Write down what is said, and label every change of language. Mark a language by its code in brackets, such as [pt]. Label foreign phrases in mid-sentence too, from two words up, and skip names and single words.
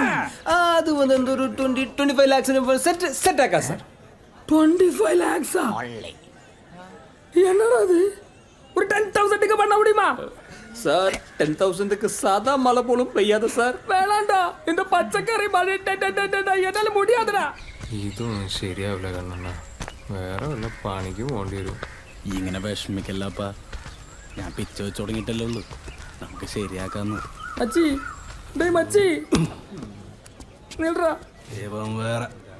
[ta] அது வந்து ஒரு 20-25 lakhs செட் ஆகா சார். 25 lakhs என்னடா அது? ஒரு 10,000க்கு பண்ண முடியுமா சார்? 10,000க்கு சாதா மழை போலும் பெய்யாத சார். வேணாண்டா, இந்த பச்சைக்கறி மழை என்னால முடியாதுடா. [ml] ഇതൊന്നും ശരിയാവില്ല കണ്ണണ്ണ. വേറെ വല്ല പണിക്കും പോണ്ടി വരും. ഇങ്ങനെ വിഷമിക്കല്ലപ്പാ, ഞാൻ പിച്ച വെച്ച് തുടങ്ങിയിട്ടല്ലേ ഉള്ളൂ. നമുക്ക് ശരിയാക്കാന്ന്. മച്ചി, ഡേയ് മച്ചി, നിൽടാ. ദൈവം വേറെ.